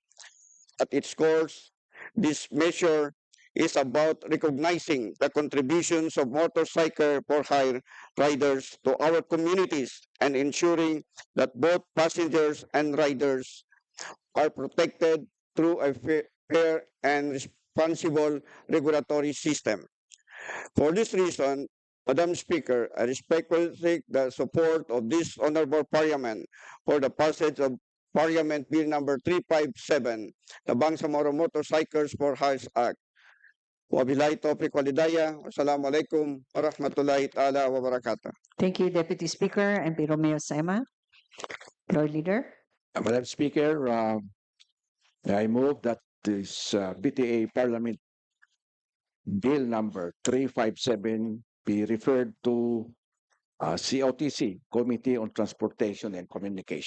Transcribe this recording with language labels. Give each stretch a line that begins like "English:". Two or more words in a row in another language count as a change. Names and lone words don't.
English: At its core, this measure is about recognizing the contributions of motorcycle for hire riders to our communities and ensuring that both passengers and riders are protected through a fair and responsible regulatory system. For this reason, Madam Speaker, I respectfully seek the support of this Honorable Parliament for the passage of Parliament Bill number 357, the Bangsamoro Motorcycles for Hires Act.
Arabic: وبالله التوفيق والهداية. والسلام عليكم ورحمة الله تعالى وبركاته.
English: Thank you, Deputy Speaker MP Romeo Sema. Floor Leader. Madam Speaker, I move that this BTA Parliament Bill number 357 be referred to COTC, Committee on Transportation and Communication.